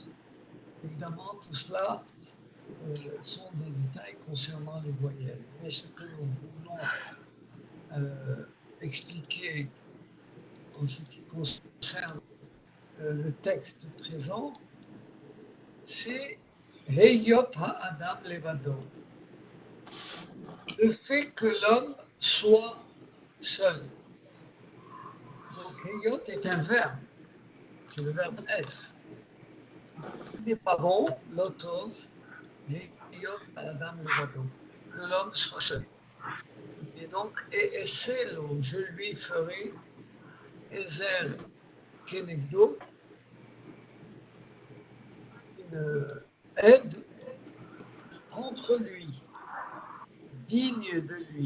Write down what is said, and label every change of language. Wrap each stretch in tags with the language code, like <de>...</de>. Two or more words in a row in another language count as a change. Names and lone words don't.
<fr>Évidemment, tout cela sont des détails concernant les voyelles. Mais ce que nous voulons expliquer en ce qui concerne le texte présent, c'est</fr> <he>היות האדם לבדו.</he> <fr>Le fait que l'homme soit seul. Donc Heyot est un verbe, c'est le verbe être. Il n'est pas bon, l'autre,</fr> <he>היות האדם לבדו,</he> <fr>que l'homme soit seul. Et donc, et c'est là où je lui ferai</fr> <he>עזר כנגדו,</he> <fr>une aide contre lui, digne de lui.</fr>